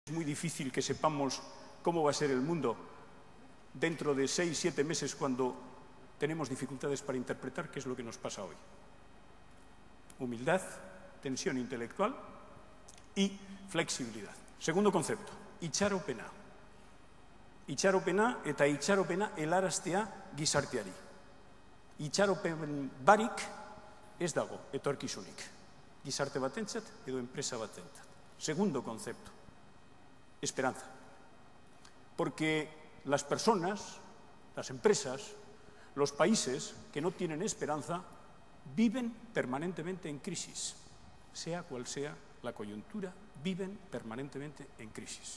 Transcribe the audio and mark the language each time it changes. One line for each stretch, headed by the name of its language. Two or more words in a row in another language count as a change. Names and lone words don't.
Spanish: Es muy difícil que sepamos cómo va a ser el mundo dentro de 6, 7 meses cuando tenemos dificultades para interpretar qué es lo que nos pasa hoy. Humildad, tensión intelectual y flexibilidad. Segundo concepto,
Basque: itxaropena. Itxaropena eta itxaropena helaraztea gizarteari. Itxaropen barik ez dago etorkizunik. Gizarte batentzat edo enpresa batentzat.
Spanish: Segundo concepto, esperanza. Porque las personas, las empresas, los países que no tienen esperanza viven permanentemente en crisis. Sea cual sea la coyuntura, viven permanentemente en crisis.